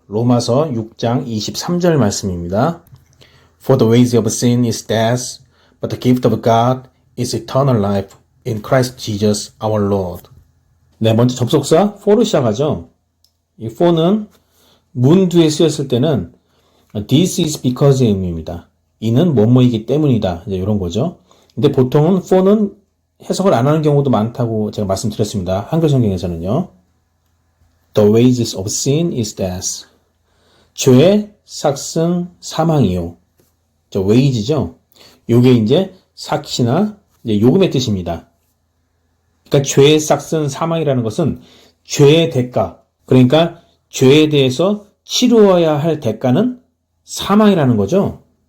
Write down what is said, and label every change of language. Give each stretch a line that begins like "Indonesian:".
Korean: 로마서 6장 23절 말씀입니다.
English: For the wages of sin is death, but the gift of God is eternal life in Christ Jesus our Lord.
Korean: 네, 먼저 접속사 for로 시작하죠. 이 for는 문 뒤에 쓰였을 때는
English: this is because
Korean: 의 의미입니다. 이는 뭐뭐이기 때문이다. 이제 이런 거죠. 근데 보통은 for는 해석을 안 하는 경우도 많다고 제가 말씀드렸습니다. 한글 성경에서는요.
English: The wages of sin is death.
Korean: 죄의 삭은 사망이요. 저 wage죠. 요게 이제 삭이나 이제 요금의 뜻입니다. 그러니까 죄의 삭은 사망이라는 것은 죄의 대가. 그러니까 죄에 대해서 치루어야 할 대가는 사망이라는 거죠.